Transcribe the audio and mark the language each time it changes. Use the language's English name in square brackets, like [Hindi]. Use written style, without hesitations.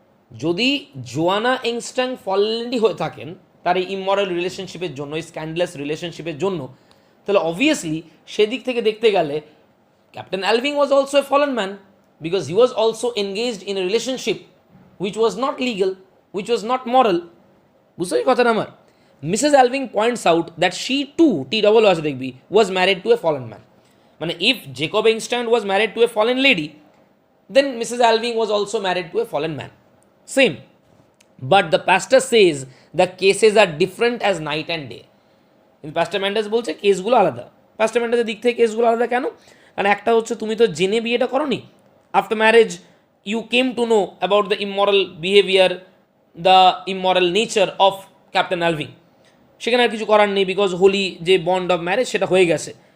[Bangla] যদি জোয়ানা instant fallen হয়ে থাকেন তার এই ইমমরাল রিলেশনশিপের জন্য, স্ক্যান্ডালাস রিলেশনশিপের জন্য, তাহলে অবভিয়াসলি সেদিক থেকে দেখতে গেলে [English] Captain Alving was also a fallen man, because he was also engaged in a relationship which was not legal, which was not moral. [Bangla] বুঝছো এই কথাটা আমার? [English] Mrs Alving points out that she too [Bangla] T double আছে দেখবি [English] Was married to a fallen man, মানে if Jacob Engstrand was married to a fallen lady, then Mrs. Alving was also married to a fallen man. Same. But the pastor says the cases are different as night and day. [Bangla] কিন্তু পাস্টার ম্যান্ডাস বলছে কেসগুলো আলাদা। পাস্টার ম্যান্ডাসের দিক থেকে কেসগুলো আলাদা কেন? কারণ একটা হচ্ছে তুমি তো জেনে বিয়েটা করনি, [English] after marriage you came to know about the immoral behaviour, the immoral nature of captain Alving, [Bangla] সেখানে আর কিছু করার নেই, বিকজ হোলি যে বন্ড অফ ম্যারেজ সেটা হয়ে গেছে।